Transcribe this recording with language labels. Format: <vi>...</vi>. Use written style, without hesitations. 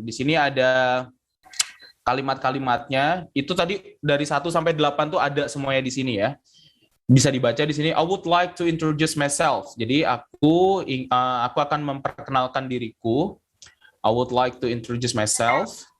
<id>Di sini ada kalimat-kalimatnya, itu tadi dari 1 sampai 8 tuh ada semuanya di sini ya. Bisa dibaca di sini.</id> <en>I would like to introduce myself.</en> <id>Jadi aku akan memperkenalkan diriku.</id> <en>I would like to introduce myself.</en>